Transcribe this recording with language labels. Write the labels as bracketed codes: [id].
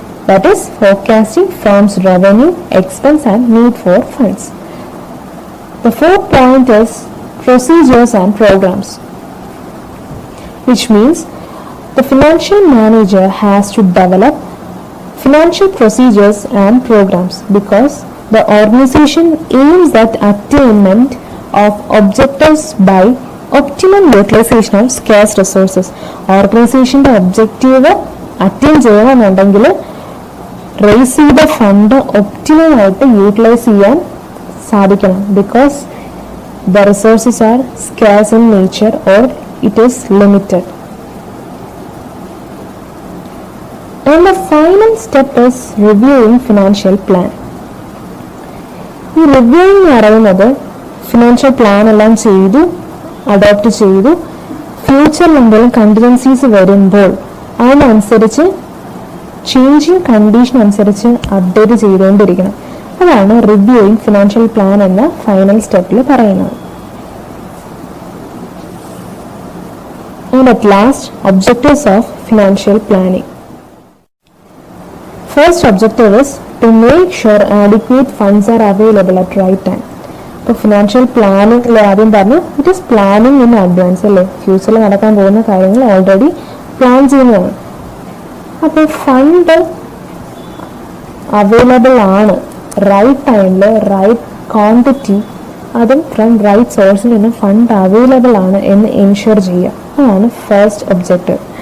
[en] That is forecasting firms revenue, expense and need for funds. The fourth point is procedures and programs, which means the financial manager has to develop financial procedures and programs because the organization aims at attainment of objectives by optimum utilization of scarce resources. [ml] ഓർഗനൈസേഷന്റെ objective attain ചെയ്യണമെന്നുണ്ടെങ്കിൽ raise ചെയ്ത fund optimum ആയിട്ട് utilise ചെയ്യാൻ സാധിക്കണം, [en] because the resources are scarce in nature or it is limited. And the final step is reviewing financial plan. [ml] ഈ reviewing എന്ന് പറയുന്നത് financial plan എല്ലാം ചെയ്തു, അഡോപ്റ്റ് ചെയ്തു, ഫ്യൂച്ചറിൽ എന്തെങ്കിലും കണ്ടിജൻസീസ് വരുമ്പോൾ അതിനനുസരിച്ച് ചേഞ്ചിങ് കണ്ടീഷൻ അനുസരിച്ച് അപ്ഡേറ്റ് ചെയ്തുകൊണ്ടിരിക്കണം. അതാണ് റിവ്യൂയിങ് ഫിനാൻഷ്യൽ പ്ലാൻ എന്ന ഫൈനൽ സ്റ്റെപ്പിൽ പറയുന്നത്. [en] And at last, objectives of financial planning. First objective is to make sure adequate funds are available at right time. [ml] ഇപ്പോൾ ഫിനാൻഷ്യൽ പ്ലാനിംഗ് ആദ്യം പറഞ്ഞു, [en] it is planning in advance [ml] അല്ലേ, ഫ്യൂച്ചറിൽ നടക്കാൻ പോകുന്ന കാര്യങ്ങൾ ഓൾറെഡി പ്ലാൻ ചെയ്യുന്നതാണ്. അപ്പോൾ ഫണ്ട് അവൈലബിൾ ആണ്, റൈറ്റ് ടൈമിൽ റൈറ്റ് ക്വാണ്ടിറ്റി, അതും ഫ്രം റൈറ്റ് സോഴ്സിൽ നിന്ന് ഫണ്ട് അവൈലബിൾ ആണ് എന്ന് എൻഷുർ ചെയ്യുക, അതാണ് ഫസ്റ്റ് ഒബ്ജക്റ്റീവ്.